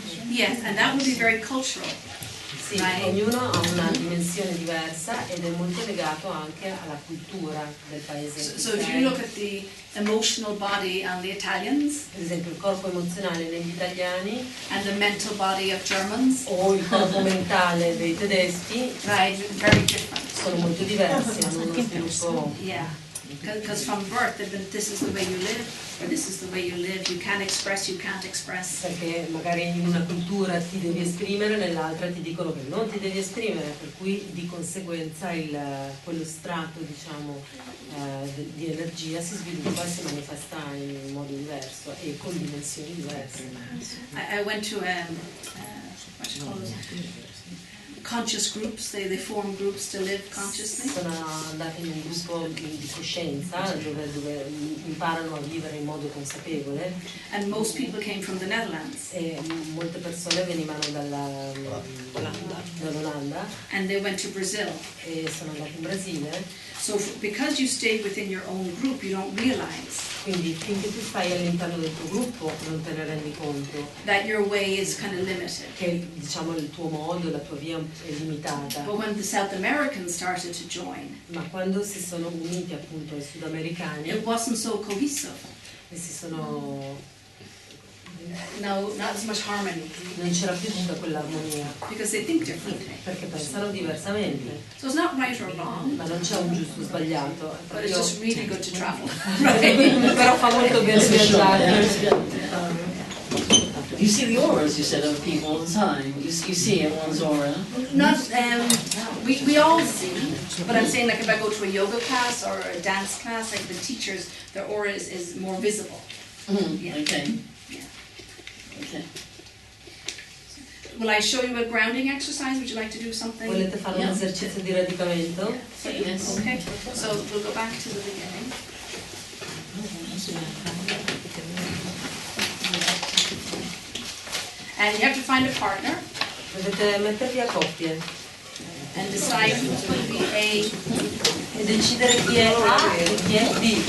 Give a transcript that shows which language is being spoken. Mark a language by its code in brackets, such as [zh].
[en] Yes, and that would be very cultural. [it] sì, [en] Right. [it] ognuno ha una dimensione diversa ed è molto legato anche alla cultura del paese. [en] So if you look at the emotional body on the Italians [it] Per esempio il corpo emozionale negli italiani [en] and the mental body of Germans, [it] o il corpo mentale dei tedeschi [en] right, very different. [it] sono molto diversi, hanno uno sviluppo. [en] Yeah, because from birth they've been, this is the way you live, or this is the way you live. You can express, you can't express. [it] Perché magari in una cultura ti devi esprimere, nell'altra ti dicono che non ti devi esprimere, per cui di conseguenza quello strato, diciamo, di energia si sviluppa e si manifesta in modo diverso e con dimensioni diverse. [en] I went to what you call it? Conscious groups. They form groups to live consciously. [it] Sono andate in un gruppo di coscienza dove imparano a vivere in modo consapevole [en] And most people came from the Netherlands, [it] e molte persone venivano dall'Olanda [en] and they went to Brazil. [it] e sono andate in Brasile. [en] So because you stay within your own group, you don't realize [it] Quindi finché tu stai all'interno del tuo gruppo non te ne rendi conto [en] that your way is kind of limited. [it] che diciamo il tuo modo, la tua via è limitata. [en] But when the South Americans started to join, [it] Ma quando si sono uniti appunto ai sudamericani [en] it wasn't so cohesive. [it] e si sono [en] No, not as much harmony, [it] non c'era più tutta quell'armonia [en] because they think differently. [it] perché pensano diversamente. [en] So it's not right or wrong, [it] Ma non c'è un giusto o sbagliato, è [en] but it's [it] proprio- [en] just really good to travel, right? [it] però fa molto bene viaggiare. [en] You see the auras, you said, of people all the time. You see one's aura. Not, we all see, but I'm saying like if I go to a yoga class or a dance class, like the teachers, their aura is more visible. Yeah. Okay. Yeah. Okay. Will I show you a grounding exercise? Would you like to do something? [it] Volete fare un esercizio di radicamento? [en] Yes. Okay, so we'll go back to the beginning. And you have to find a partner [it] Dovete mettervi a coppie [en] and decide who's going to be A, [it] e decidere chi è A e chi è B.